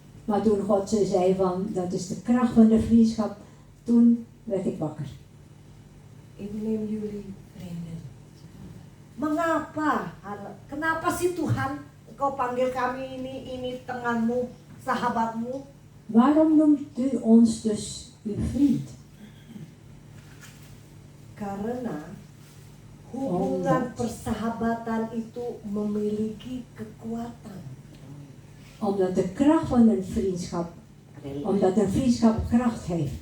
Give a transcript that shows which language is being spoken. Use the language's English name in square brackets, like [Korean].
[Dutch] Maar toen God ze zei van, dat is de kracht van de vriendschap, toen werd ik wakker. Ik neem jullie vrienden. [Indonesian] Mengapa? Kenapa sih Tuhan Engkau panggil kami ini temanmu, sahabatmu? [Dutch] Waarom noemt u ons dus uw vriend? [Indonesian] Karena hubungan persahabatan itu memiliki kekuatan. [Dutch] Omdat de kracht van een vriendschap, omdat een vriendschap kracht heeft.